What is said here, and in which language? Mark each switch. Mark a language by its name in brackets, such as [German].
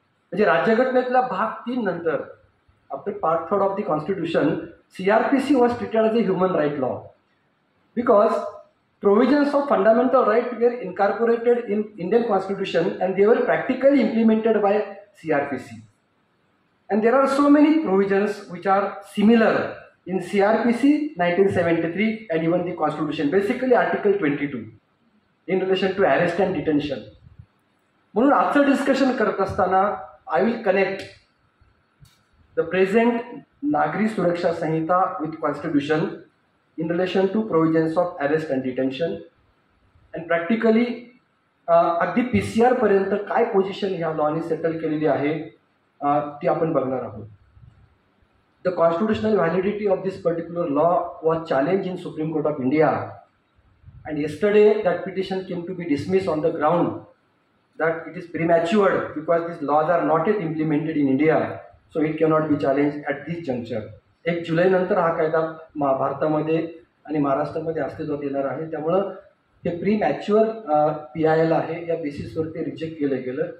[Marathi] म्हणजे राज्यघटनेतल्या भाग 3 नंतर [English] after part 3 of the constitution, CRPC was treated as a human right law because provisions of fundamental rights were incorporated in Indian Constitution and they were practically implemented by CRPC. And there are so many provisions which are similar in CRPC 1973 and even the Constitution, basically Article 22 in relation to arrest and detention. [Marathi] म्हणून आजचं discussion करत असताना [English] I will connect the present [Marathi] नागरी सुरक्षा संहिता [English] with Constitution in relation to provisions of arrest and detention and practically [Marathi] अगदी PCR पर्यंत काय पोझिशन ह्या लॉने सेटल केलेली आहे ती आपण बघणार आहोत. [English] The constitutional validity of this particular law was challenged in Supreme Court of India, and yesterday that petition came to be dismissed on the ground that it is premature because these laws are not yet implemented in India, so it cannot be challenged at this juncture. [Marathi] 1 जुलै नंतर हा कायदा भारतामध्ये आणि महाराष्ट्रामध्ये अस्तित्वात येणार आहे. त्यामुळं हे प्रीमॅच्युअर PIL आहे, या बेसिसवर ते रिजेक्ट केलं गेलं.